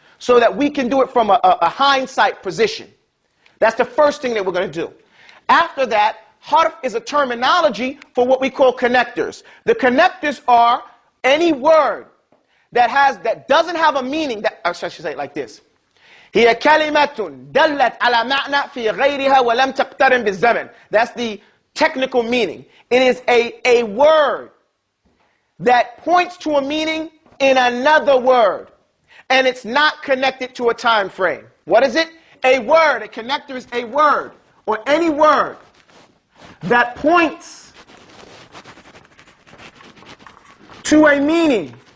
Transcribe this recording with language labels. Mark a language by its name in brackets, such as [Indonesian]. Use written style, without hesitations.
[English] So that we can do it from a hindsight position. That's the first thing that we're going to do. After that, harf is a terminology for what we call connectors. The connectors are any word that doesn't have a meaning. I should say it like this. [Arabic] هي كلمة دلت على معنى في غيرها ولم تقترن بالزمن. [English] That's the technical meaning. It is a word that points to a meaning in another word, and it's not connected to a time frame. What is it? A word. A connector is a word, or any word that points to a meaning